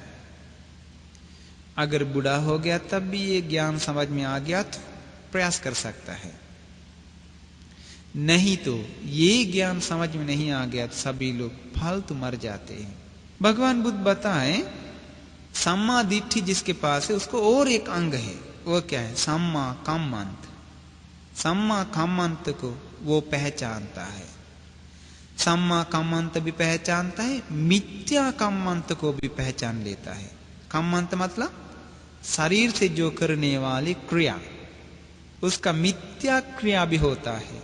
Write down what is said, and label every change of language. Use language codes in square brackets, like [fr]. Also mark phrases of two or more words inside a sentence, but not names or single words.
[hi] अगर बूढ़ा हो गया तब भी ये ज्ञान समझ में आ गया तो प्रयास कर सकता है, नहीं तो ये ज्ञान समझ में नहीं आ गया तो सभी लोग फालतू मर जाते हैं। भगवान बुद्ध बताएं [pi] सम्मा दिट्ठी [hi] जिसके पास है उसको और एक अंग है। वो क्या है? [pi] सम्मा कम्मंत। सम्मा कम्मंत [hi] को वो पहचानता है। [pi] सम्मा कम्मंत [hi] भी पहचानता है, मिथ्या कम्मंत को भी पहचान लेता है। कम्मंत मतलब शरीर से जो करने वाली क्रिया, उसका मिथ्या क्रिया भी होता है।